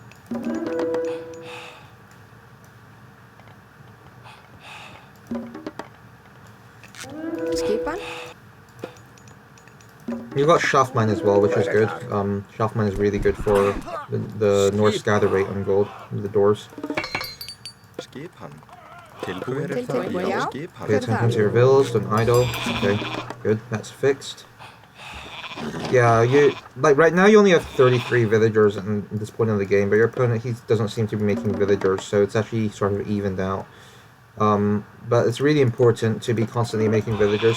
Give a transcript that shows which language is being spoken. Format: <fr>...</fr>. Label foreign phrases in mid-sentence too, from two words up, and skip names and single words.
<is>Skipan?</is> <en>You got shaft mine as well, which is good. Shaft mine is really good for the Norse gather rate on gold, the doors.</en> <is>Skipan. Tilbúin. Tilbúin, já. Skipan.</is> <en>Pay attention to your villas, don't idle. Okay, good, that's fixed. Yeah, you like right now you only have 33 villagers at this point in the game, but your opponent he doesn't seem to be making villagers, so it's actually sort of evened out. But it's really important to be constantly making villagers.</en>